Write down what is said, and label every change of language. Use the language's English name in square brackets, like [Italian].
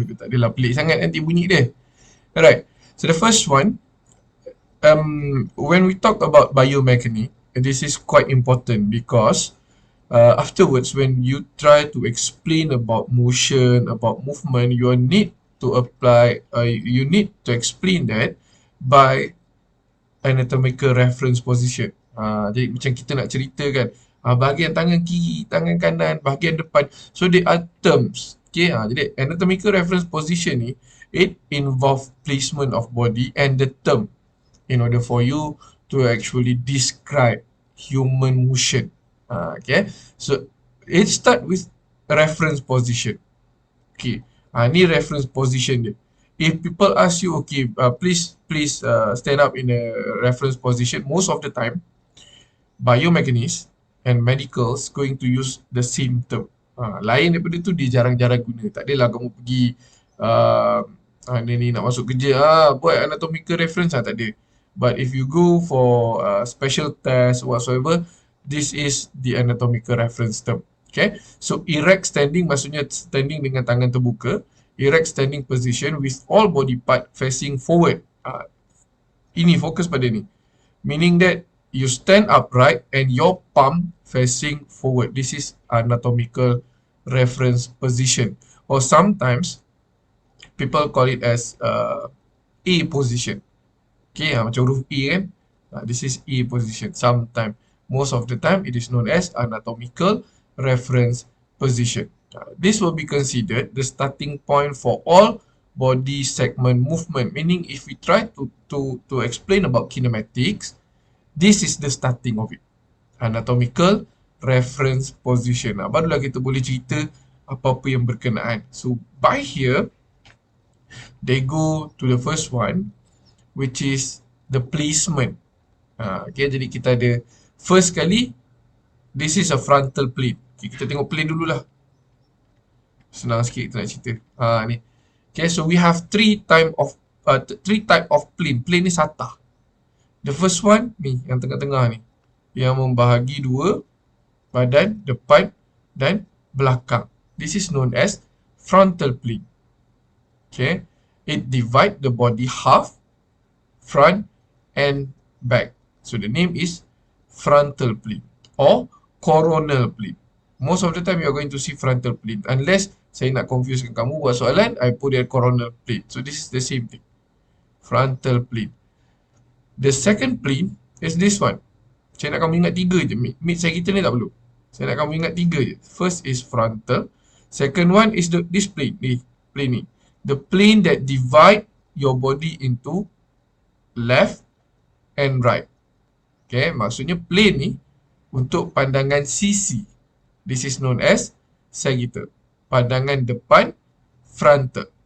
[Malay] Dia tak adalah pelik sangat nanti bunyi dia. [English] Alright, so the first one, when we talk about biomechanics, this is quite important because afterwards when you try to explain about motion, about movement, you need to apply, you need to explain that by anatomical reference position. [Malay] Jadi macam kita nak cerita kan, bahagian tangan kiri, tangan kanan, bahagian depan. [English] So they are terms. Okay, [Malay] jadi [English] anatomical reference position ni, it involve placement of body and the term in order for you to actually describe human motion. Okay, so it start with reference position. Okay, [Malay] ni reference position dia. [English] If people ask you, okay, please stand up in a reference position, most of the time, biomechanists and medicals going to use the same term. [Malay] Lain daripada tu dia jarang-jarang guna. Tak adalah kamu pergi ni nak masuk kerja, buat anatomical reference, tak ada. [English] But if you go for special test whatsoever, this is the anatomical reference term. Okay, so erect standing [Malay] maksudnya standing dengan tangan terbuka. [English] Erect standing position with all body part facing forward. [Malay] Ini fokus pada ni. [English] Meaning that you stand upright and your palm facing forward. This is anatomical reference position. Or sometimes people call it as A position. Okay, [Malay] macam huruf A kan. [English] This is A position. Sometimes, most of the time, it is known as anatomical reference position. This will be considered the starting point for all body segment movement. Meaning, if we try to explain about kinematics, this is the starting of it. Anatomical reference position. [Malay] Barulah kita boleh cerita apa-apa yang berkenaan. [English] So, by here, they go to the first one, which is the placement. Okay, [Malay] jadi kita ada first kali, [English] this is a frontal plane. [Malay] Okay, kita tengok plane dululah. Senang sikit kita nak cerita. Ni. [English] Okay, so we have three type of plane. [Malay] Plane ni satah. [English] The first one [Malay] ni yang tengah-tengah ni, yang membahagi dua badan depan dan belakang. [English] This is known as frontal plane. Okay, it divide the body half, front and back. So the name is frontal plane or coronal plane. Most of the time you are going to see frontal plane. Unless [Malay] saya nak confusekan kamu buat soalan, [English] I put there coronal plane. So this is the same thing. Frontal plane. The second plane is this one. [Malay] Saya nak kamu ingat tiga je. Mid saya kita ni tak perlu. Saya nak kamu ingat tiga je. [English] First is frontal. Second one is this plane. [Malay] Ni, plane ni. [English] The plane that divide your body into left and right. [Malay] Okay, maksudnya plane ni untuk pandangan sisi. [English] This is known as sagittal. [Malay] Pandangan depan, [English] frontal.